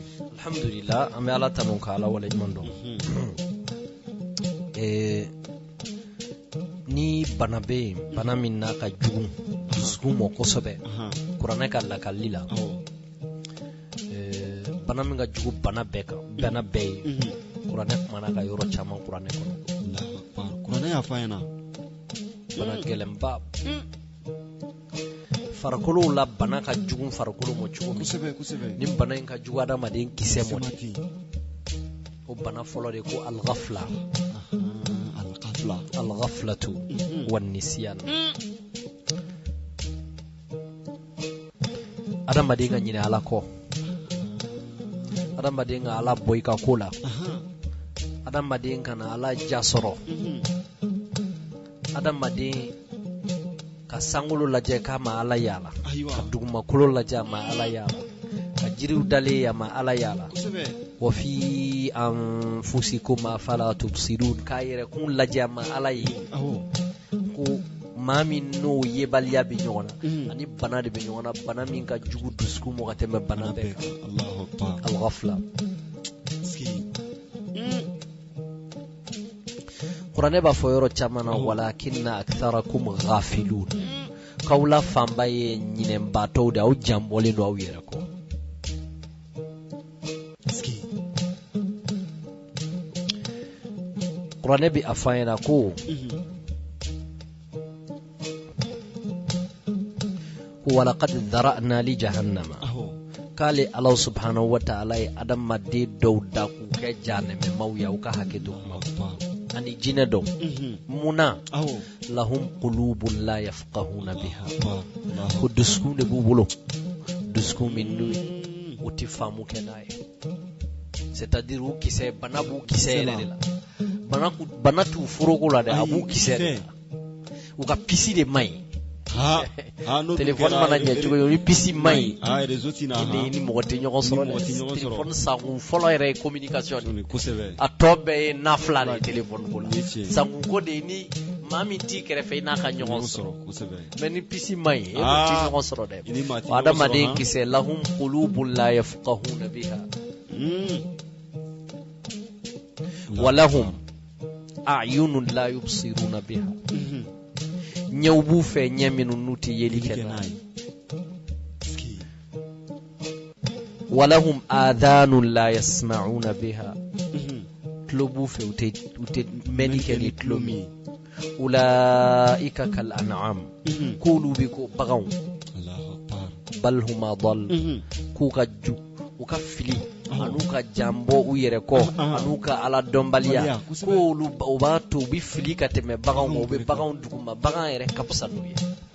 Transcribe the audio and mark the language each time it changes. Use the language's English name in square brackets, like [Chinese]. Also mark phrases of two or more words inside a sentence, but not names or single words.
[Bambara] alhamdulillah an bɛ ala tanu ka ala wale ɲuman dɔn ni bana bɛ yen bana min n'a ka jugu dusukun mɔ kosɛbɛ kuranɛ ka lakali la bana min ka jugu bana bɛɛ kan bana bɛɛ ye kuranɛ kumana ka yɔrɔ caman kuranɛ kɔnɔ kuranɛ y'a fɔ an ɲɛna bana gɛlɛnba farikolo la bana ka jugu farikolo mɔ cogo min kosɛbɛ ni bana in ka jugu adamaden kisɛ mɔ o bana fɔlɔ de ko [Arabic] الغفلة الغفلة والنسيان [Bambara] adamaden ka ɲinɛ ala kɔ adamaden ka ala bɔ i ka ko la adamaden kana ala ja sɔrɔ adamaden ka sankolo lajɛ k'a ma ala yala ka dugumakolo lajɛ a ma ala yala ka jiriw dalen a ma ala yala [Arabic] وفي أنفسكم أفلا تبصرون [Bambara] k'a yɛrɛ kun lajɛ a ma ala ye ko maa min n'o yebaliya bɛ ɲɔgɔn na ani bana de bɛ ɲɔgɔn na bana min ka jugu dusukun mɔ ka tɛmɛ bana bɛɛ kan al-ghafla kuranɛ b'a fɔ yɔrɔ caman na [Arabic] ولكن أكثركم غافلون [Bambara] k'aw la fanba ye ɲinɛnbaatɔw de aw janbɔlen don aw yɛrɛ kɔ kuranɛ bɛ a fɔ an ɲɛna ko [Arabic] ولقد ذرأنا لجهنم [Bambara] k'ale [Arabic] الله سبحانه وتعالى [Bambara] ye adamaden dɔw da k'u kɛ jahanɛmɛmaw ye aw ka hakɛ to kuma ani jinɛ dɔw munna [Arabic] لهم قلوب لا يفقهون بها [Bambara] ko dusukun de b'u bolo dusukun min n'u u tɛ faamu kɛ n'a ye [French] c'est-à-dire [Bambara] u kisɛ bana b'u kisɛ yɛrɛ de la bana t'u foroko la dɛ a b'u kisɛ de la u ka pisi de man ɲi téléphone mana ɲɛ cogo ye ni pisi man ɲi ni mɔgɔ tɛ ɲɔgɔn sɔrɔ dɛ téléphone sankun fɔlɔ yɛrɛ ye communication de a tɔ bɛɛ ye nafila de ye téléphone ko la sankun ko de ye ni maa min t'i kɛrɛfɛ i n'a ka ɲɔgɔn sɔrɔ mais ni pisi man ɲi e ko t'i ɲɔgɔn sɔrɔ dɛ adamaden kisɛ [Arabic] لهم قلوب لا يفقهون بها ولهم أعين لا يبصرون بها [Bambara] ɲɛw b'u fɛ ɲɛ minnu n'u tɛ yeli kɛ n'a ye [Arabic] ولهم آذان لا يسمعون بها [Bambara] tulo b'u fɛ u tɛ mɛnni kɛ ni tulo min [Arabic] أولئك كالأنعام [Bambara] k'olu bɛ ko baganw [Arabic] بل هم أضل [Bambara] k'u ka ju u ka fili an'u ka janbɔ u yɛrɛ kɔ an'u ka ala dɔnbaliya k'olu u b'a to u bɛ fili ka tɛmɛ baganw ma u bɛ baganw duguma bagan yɛrɛ ka fisa n'u ye